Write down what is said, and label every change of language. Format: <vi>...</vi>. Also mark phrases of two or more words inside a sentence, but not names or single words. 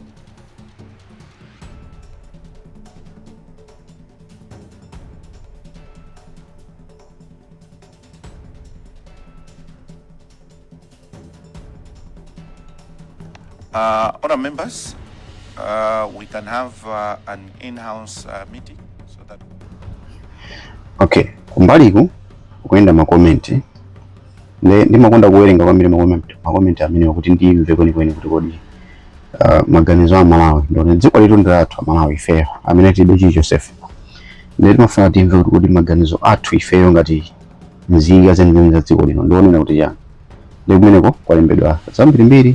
<en>Honourable members, we can have an in-house meeting so that.</en> <ny>Okay, kumbaliku kuenda makomenti ndimakonda kuwerenga kwambiri makomenti amene kuti ndimve kwenikweni kuti kodi maganizo a Malawi ndone dziko letu ndilathu Malawi ifeyo amene tilibe chilichonsefe ndi timafuna timve kuti kodi maganizo athu ifeyo ngati nzika zenizeni za dziko lino ndionena kuti chani ndi kumeneko kwalembedwa zambirimbiri.</ny>